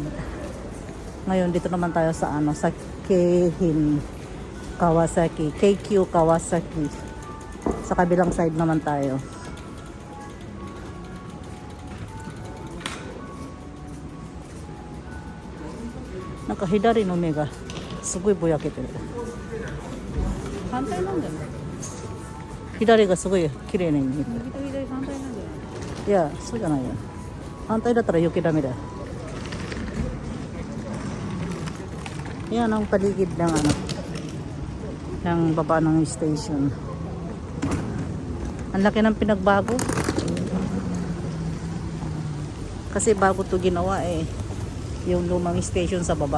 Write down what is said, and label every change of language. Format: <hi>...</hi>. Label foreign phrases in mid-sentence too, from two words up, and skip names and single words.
<tl>Ngayon dito naman tayo sa sa Keihin Kawasaki, KQ Kawasaki. Sa kabilang side naman tayo.</tl> <ja>なか左の目がすごいぼやけてる. 反対なんだよね。左がすごい綺麗に見えてる。右と左反対なんだよね。いや、そうじゃないよ。反対だったら余計ダメだよ。</ja> <tl>Yan ang paligid ng ng baba ng station. Ang laki ng pinagbago. Kasi bago to ginawa yung lumang station sa baba.</tl>